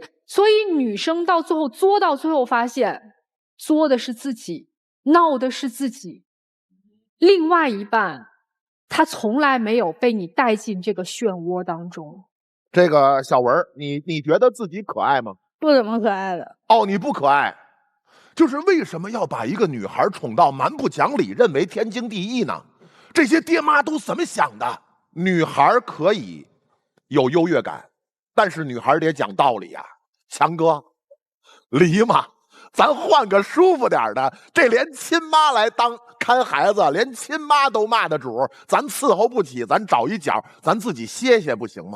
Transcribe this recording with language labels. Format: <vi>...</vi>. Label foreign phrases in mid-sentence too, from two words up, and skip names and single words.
<zh>所以女生到最後作到最後發現，作的是自己，鬧的是自己。另外一半他從來沒有被你帶進這個漩渦當中。這個小文，你覺得自己可愛嗎？不怎麼可愛的。哦，你不可爱，就是为什么要把一个女孩寵到蠻不講理，認為天經地義呢？這些爹媽都怎麼想的？女孩可以有優越感，但是女孩得講道理呀。強哥，離嘛，咱換個舒服點的，這連親媽來當看孩子，連親媽都罵的主，咱伺候不起，咱找一角，咱自己歇歇不行嗎？</zh>